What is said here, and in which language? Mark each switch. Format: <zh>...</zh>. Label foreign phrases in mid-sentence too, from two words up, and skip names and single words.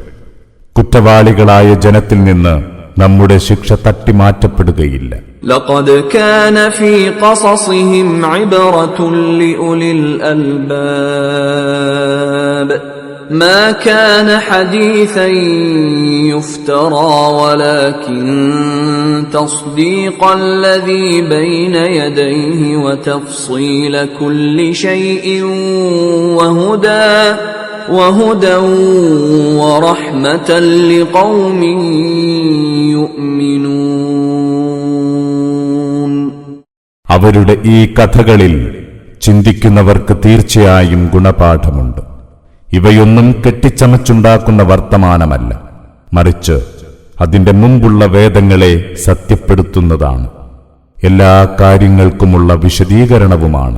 <ml>കുറ്റവാളികളായ ജനത്തിൽ നിന്ന് നമ്മുടെ ശിക്ഷ തട്ടിമാറ്റപ്പെടുകയില്ല.</ml> <ar>لقد كان في قصصهم عبرة لأولي الألباب ما كان حديثا يفترى ولكن تصديق الذي بين يديه وتفصيل كل شيء وهدى ورحمة لقوم يؤمنون.</ar> <ml>അവരുടെ ഈ കഥകളിൽ ചിന്തിക്കുന്നവർക്ക് തീർച്ചയായും ഗുണപാഠമുണ്ട്. ഇവയൊന്നും കെട്ടിച്ചമച്ചുണ്ടാക്കുന്ന വർത്തമാനമല്ല, മറിച്ച് അതിന്റെ മുമ്പുള്ള വേദങ്ങളെ സത്യപ്പെടുത്തുന്നതാണ്. എല്ലാ കാര്യങ്ങൾക്കുമുള്ള വിശദീകരണവുമാണ്.</ml>